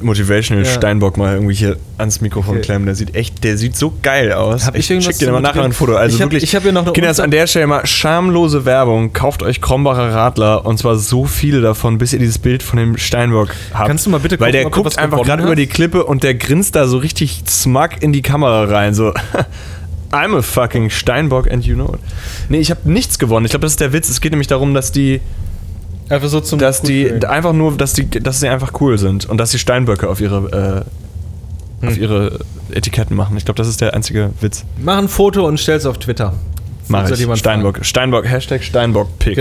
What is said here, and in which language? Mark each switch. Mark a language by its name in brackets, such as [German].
[German] Motivational Steinbock mal irgendwie hier ans Mikrofon klemmen, der sieht so geil aus. Ich schick dir mal nachher ein Foto. Also ich hab hier noch eine Kinder, an der Stelle mal schamlose Werbung, kauft euch Krombacher Radler und zwar so viele davon, bis ihr dieses Bild von dem Steinbock habt. Kannst du mal bitte gucken, weil der guckt was einfach gerade über die Klippe und der grinst da so richtig smug in die Kamera rein, so. [English] I'm a fucking Steinbock and you know it. [German] Nee, ich habe nichts gewonnen. Ich glaube, das ist der Witz. Es geht nämlich darum, dass die einfach so zum dass die fühlen. Einfach nur, dass sie einfach cool sind und dass sie Steinböcke auf ihre auf ihre Etiketten machen. Ich glaube, das ist der einzige Witz. Mach ein Foto und stell's auf Twitter. Mach ich. Steinbock. Fragen. Steinbock. Hashtag Steinbockpics.